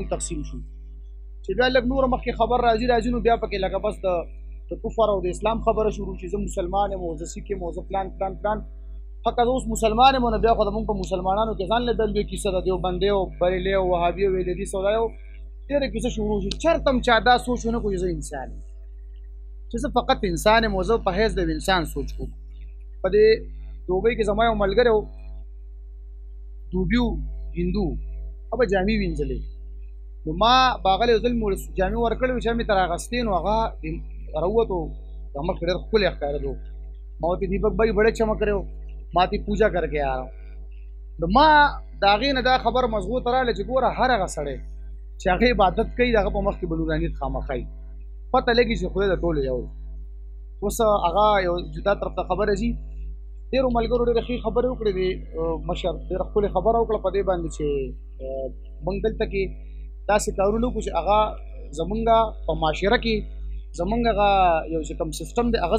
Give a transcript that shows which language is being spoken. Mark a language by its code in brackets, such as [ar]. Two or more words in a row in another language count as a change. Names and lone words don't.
[ps] تقسیم شو چې بیا لږ نوره مخکې خبر راځي نو بیا پکې لکه بس د کفر او د اسلام خبره شروع شي زه مسلمان یم او زه سیک یم او زه پلان حقا زه اوس مسلمان یم نو بیا خو زموږ په مسلمانانو کې ځان له ډلې کیسه د دیوبندۍ او بریلۍ او وهابي او ویلدي سودا یو ډېره کیسه شروع شي چېرته هم چا دا سوچ ونه کړو چې زه انسان یم چې زه فقط انسان یم او زه په حیث د انسان سوچ کوم په دې دوبۍ کې زما یو ملګری و دوبي هندو هغه به جامې وینځلې نو ما به هغه له یو ځل جامې ورکړې وې چې مې تر اخیستې نو هغه راووتو دا مخ ډېر ښکلی ښکارېدو ما ورته [ur] دیپک بھائی بڑے چمک رہے ہو [ps] ما [ur] تی پوجا کر کے آ رہا ہوں [ps] نو ما د هغې نه دا خبر مضغو ته راغله چې ګوره هر هغه سړی چې هغه عبادت کوي د هغه په مخ کې به نورانیت خامخا وي پته لګي چې خدای د ټولو یو اوس هغه یو جدا طرف ته خبره ځي ډېرو ملګرو ډېرې ښې خبرې وکړې دي مشر ډېره ښکلې خبره وکړه په دې باندې چې موږ دلته کې داسې کارونه وکړو چې هغه زمونږ په معاشره کې زمونږ هغه یو چې کوم سیسټم دی هغه